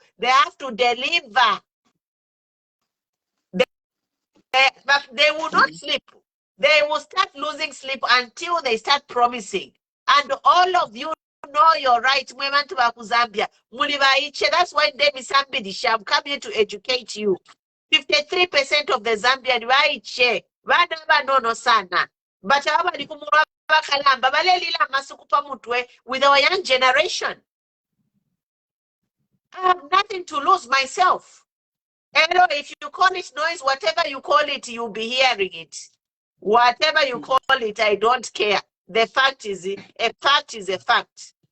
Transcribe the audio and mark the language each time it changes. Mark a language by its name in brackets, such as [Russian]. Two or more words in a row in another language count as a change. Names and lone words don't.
[English] They have to deliver. But they will not sleep. They will start losing sleep until they start promising. And all of you know your right. Zambia. That's why Demi Sambidi shall come here to educate you. 53% of the Zambian waiche. No sana. But with our young generation. I have nothing to lose myself. Hello, if you call it noise, whatever you call it, you'll be hearing it. Whatever you call it, I don't care. The fact is, a fact is a fact.